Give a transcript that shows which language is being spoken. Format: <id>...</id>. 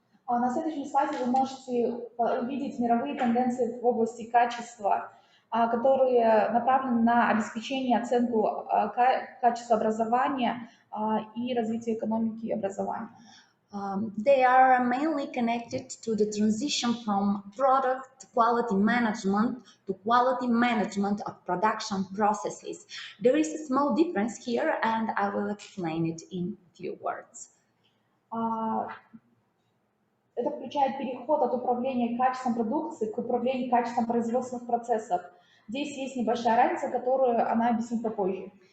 <ru>На следующем слайде вы можете увидеть мировые тенденции в области качества, которые направлены на обеспечение и оценку качества образования и развития экономики и образования.</ru> <en>They are mainly connected to the transition from product quality management to quality management of production processes. There is a small difference here, and I will explain it in a few words.</en> <ru>Это включает переход от управления качеством продукции к управлению качеством производственных процессов. Здесь есть небольшая разница, которую она объяснит попозже.</ru>